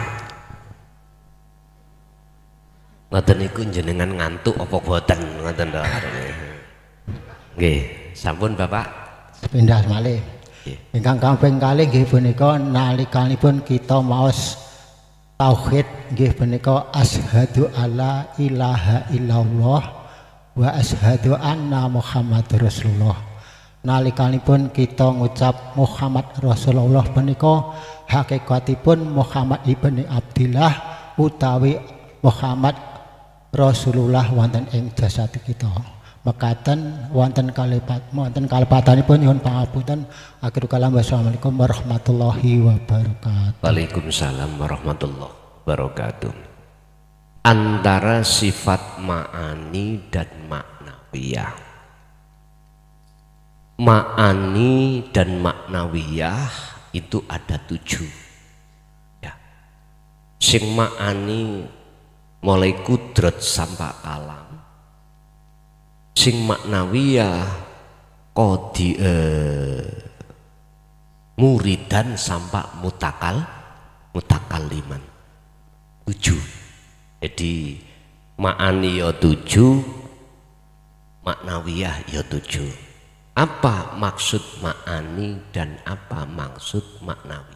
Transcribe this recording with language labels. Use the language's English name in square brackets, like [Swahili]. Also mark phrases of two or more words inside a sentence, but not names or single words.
[Javanese] Ngoten niku jenengan ngantuk apa boten ngoten to. Nggih, sampun Bapak. Sepindah malih. Ingkang kaping kalih nggih punika nalikanipun kita maos tauhid nggih punika [Arabic] أشهد أن لا إله إلا الله وأشهد أن محمدا رسول الله. [Javanese] Nalikanipun kita ngucap Muhammad Rasulullah punika hakikatipun Muhammad ibni Abdillah utawi Muhammad Rasulullah wonten ing jasad kita. Mekaten wonten kalepatanipun nyuwun pangapunten. [Arabic] آخر الكلام والسلام عليكم ورحمة الله وبركاته. وعليكم السلام ورحمة الله وبركاته. [Indonesian] Antara sifat ma'ani dan maknawiyah. Ma'ani dan maknawiyah itu ada 7 ya. [Javanese] Sing ma'ani mulai kudrat sampai alam. Sing maknawiyah kodi muridan sampai mutakaliman 7. [Indonesian] Jadi ma'ani ya 7, maknawiyah ya 7. Apa maksud ma'ani dan apa maksud maknawi?